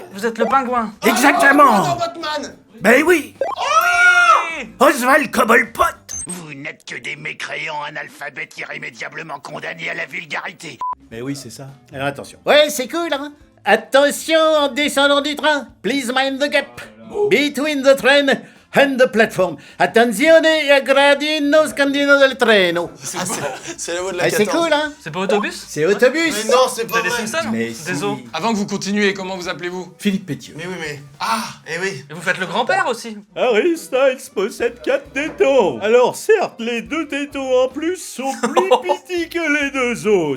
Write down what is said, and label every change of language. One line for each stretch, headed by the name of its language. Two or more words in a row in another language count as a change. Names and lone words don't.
French: Vous êtes le pingouin. Exactement. Oh, Batman. Ben oui. Oui. Oswald Cobblepot. Vous n'êtes que des mécréants analphabètes irrémédiablement condamnés à la vulgarité. Mais oui, c'est ça. Alors attention. Ouais, c'est cool, hein. Attention en descendant du train.
English: Please mind the gap between the train and the platform.
Italian: Attenzione a gradino scandino del treno.
French: Ah, c'est la voix de la 14. C'est cool, hein. C'est pas autobus? C'est autobus. Mais non, c'est pas T'as des vrai. Simpsons? Mais Désolé. si. Avant que vous continuiez, comment vous appelez-vous? Philippe Pétieux. Mais oui, mais... Ah, eh oui. Et vous faites le grand-père aussi. Harry Styles possède 4 tétons. Alors certes, les 2 tétons en plus sont plus petits que les 2 autres.